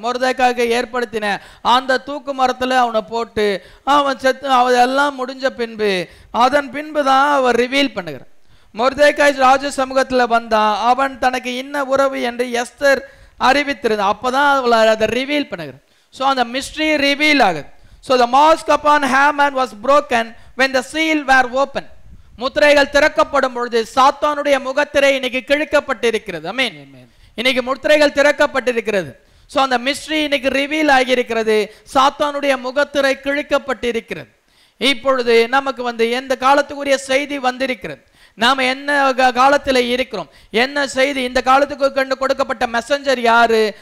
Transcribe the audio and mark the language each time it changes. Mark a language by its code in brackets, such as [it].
[ta] மொர்தேகாய்க்கு ஏற்படுத்தின அந்த தூக்கு மரத்துல அவனை போட்டு அவன் செத்து அதெல்லாம் முடிஞ்ச பின்பு அதன் பின்புதான் அவர் ரிவீல் பண்ணுகிறார். மொர்தேகாய் ராஜ சமூகத்தில் வந்தான். அவன் தனக்கு இன்ன உறவு என்று எஸ்தர் அறிவித்திருந்தான். அப்பதான் அதை ரிவீல் பண்ணுகிறார். ஸோ அந்த மிஸ்ட்ரி ரிவீல் ஆகுது. [en] So the mask upon Haman was broken when the seal were open. [ta] முத்திரைகள் திறக்கப்படும் பொழுது சாத்தானுடைய முகத்திரை இன்னைக்கு கிழிக்கப்பட்டிருக்கிறது. ஆமென். இன்னைக்கு முத்திரைகள் திறக்கப்பட்டிருக்கிறது. ஸோ அந்த மிஸ்ட்ரி இன்னைக்கு ரிவீல் ஆகியிருக்கிறது. சாத்தானுடைய முகத்திரை கிழிக்கப்பட்டிருக்கிறது. இப்பொழுது நமக்கு எந்த காலத்துக்குரிய செய்தி வந்திருக்கிறது, நாம என்ன காலத்தில் இருக்கிறோம், என்ன செய்தி, இந்த காலத்துக்கு கண்டு கொடுக்கப்பட்ட மெசஞ்சர் யாரு?